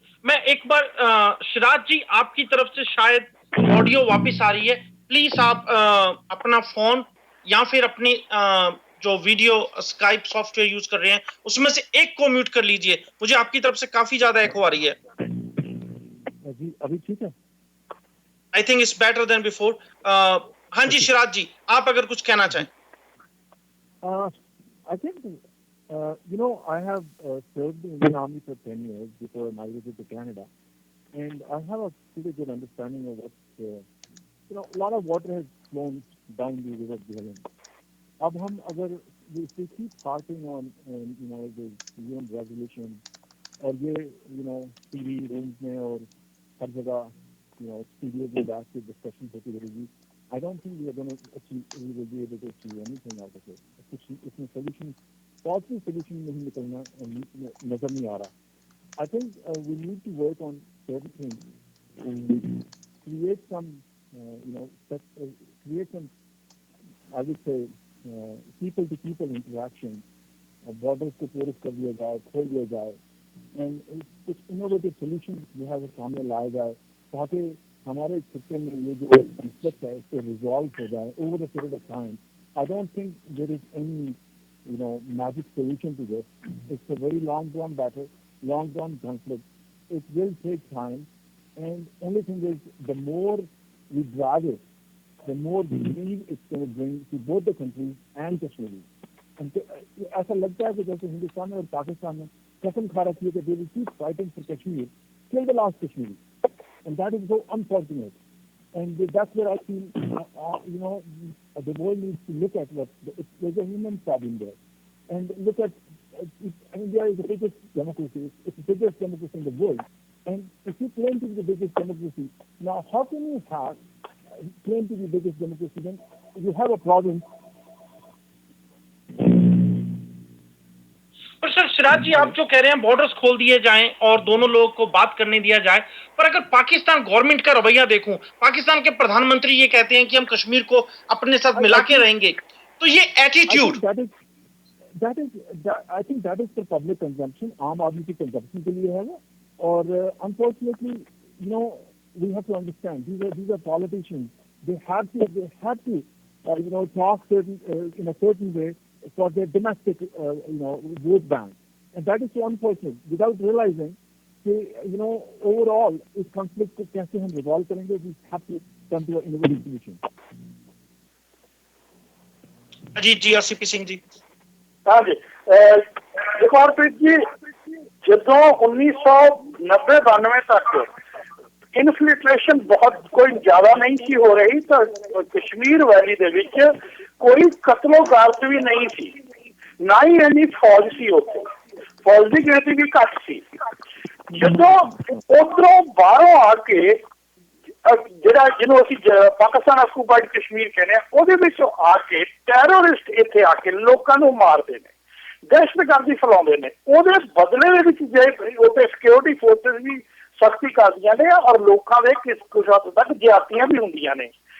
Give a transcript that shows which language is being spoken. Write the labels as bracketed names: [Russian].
[Hindi] मैं एक बार सिराज जी आपकी तरफ से शायद ऑडियो वापस आ रही है, प्लीज आप अपना फोन या फिर अपनी जो वीडियो स्काइप सॉफ्टवेयर यूज कर रहे हैं उसमें से एक को म्यूट कर लीजिए, मुझे आपकी तरफ से काफी ज्यादा एको आ रही है। जी अभी ठीक है? [English] I think it's better than before. [Hindi] हाँ जी सिराज जी, आप अगर कुछ कहना चाहें। [English] I think I have served in the Army for 10 years before I migrated to Canada, and I have a pretty good understanding of what, a lot of water has flown down the river Jhelum. [Hindi] अब हम अगर [English] if we keep harping on the UN resolution [Hindi] और ये TV rooms में और हर जगह studios में बैठ के discussion होती रहेगी, [English] I don't think we will be able to achieve anything out of it. [Hindi] इसमें solution, possible solution नहीं निकलना नजर नहीं आ रहा. [English] I think we need to work on certain things to create some, create some, I would say, people-to-people interaction. [Hindi] Borders को porous कर दिया जाए, खोल दिया जाए, and कुछ innovative solutions जो है वो सामने लाया जाए ताकि हमारे क्षेत्र में ये जो conflict है इससे resolve हो जाए [English] over a period of time. I don't think there is any magic solution to this. It's a very long-drawn battle, long-drawn conflict. It will take time, and only thing is, the more we drag it, the more relief it's going to bring to both the countries and Kashmir. And [Hindi] ऐसा लगता है कि [English] जैसे हिंदुस्तान और पाकिस्तान में कसम खा रखी है कि they will keep fighting for Kashmir till the last Kashmiri, and that is so unfortunate. And that's where I feel, the world needs to look at there's a human problem there. And look at, India is the biggest democracy. It's the biggest democracy in the world. And if you claim to be the biggest democracy, now how can you claim to be the biggest democracy when you have a problem? [Hindi] पर sir Siraj जी, आप जो कह रहे हैं borders खोल दिए जाएं और दोनों लोगों को बात करने दिया जाए, पर अगर पाकिस्तान गवर्नमेंट का रवैया देखूं, पाकिस्तान के प्रधानमंत्री ये कहते हैं कि हम कश्मीर को अपने साथ मिला के रहेंगे, तो ये attitude, [English] I think that is for public consumption, [Hindi] आम आदमी की consumption के लिए है वो, [English] और unfortunately, we have to understand these are politicians. They have to talk in a certain way for their domestic, vote bank. And that is so unfortunate. Without realizing, overall, [Hindi] इस conflict को कैसे हम resolve करेंगे, [English] we have to come to an innovative solution. [Hindi] Ajit ji, RCP Singh ji. हाँ जी, देखो हरप्रीत जी, ਜਦੋਂ 1990-92 तक infiltration बहुत कोई ज्यादा नहीं सी हो रही, तो कश्मीर वैली ਦੇ ਵਿੱਚ कोई कत्लो गारत भी नहीं थी, ना ही इन्नी फौज सी ਉੱਥੇ, फौज की गिनती भी घट सी। [Punjabi] ਜਦੋਂ ਉਧਰੋਂ ਬਾਹਰੋਂ ਆ ਕੇ ਜਿਹੜਾ ਜਿਹਨੂੰ ਅਸੀਂ ਪਾਕਿਸਤਾਨ ਆਕੂਪਾਈਡ ਕਸ਼ਮੀਰ ਕਹਿੰਦੇ ਆ, ਉਹਦੇ ਵਿੱਚੋਂ ਆ ਕੇ ਟੈਰਰਿਸਟ ਇੱਥੇ ਆ ਕੇ ਲੋਕਾਂ ਨੂੰ ਮਾਰਦੇ ਨੇ, ਦਹਿਸ਼ਤਗਰਦੀ ਫੈਲਾਉਂਦੇ ਨੇ, ਉਹਦੇ ਬਦਲੇ ਦੇ ਵਿੱਚ ਜੇ ਉੱਥੇ ਸਿਕਿਉਰਿਟੀ ਫੋਰਸਿਸ ਵੀ ਸਖਤੀ ਕਰਦੀਆਂ ਨੇ ਔਰ ਲੋਕਾਂ ਦੇ ਕੁਝ ਹੱਦ ਤੱਕ ਜ਼ਿਆਦਤੀਆਂ ਵੀ ਹੁੰਦੀਆਂ ਨੇ।